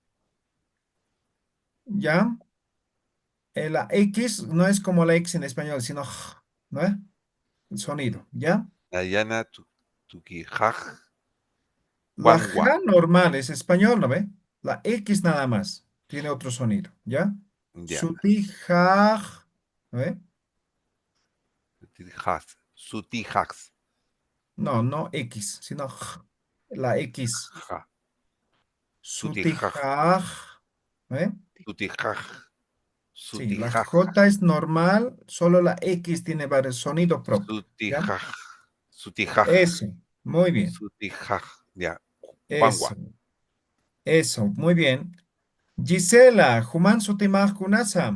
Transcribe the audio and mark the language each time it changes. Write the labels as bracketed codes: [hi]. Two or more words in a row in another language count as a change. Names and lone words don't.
[es] ¿ya? La X no es como la X en español, sino, ¿no? El sonido, ¿ya? [ay] Nayana Tukijaj. [es] La Guangua. J normal es español, ¿no ve? La X nada más. Tiene otro sonido, ¿ya? Ya. Sutijaj, ¿no ve? [ay] Sutijas. Sutijas. [es] No, no X, sino J, la X. Ja. Sutijaj. Sutijaj, ¿no ve? Sutijaj. Sí, la Sutijaj. J es normal, solo la X tiene varios sonido propio, ¿ya? [ay] Sutijaj. Sutijaj. [es] Eso, muy bien. Sutijaj. Ya. Eso, Guangua. eso, muy bien. Gisela, [ay] Juman Sutimaj Kunasa,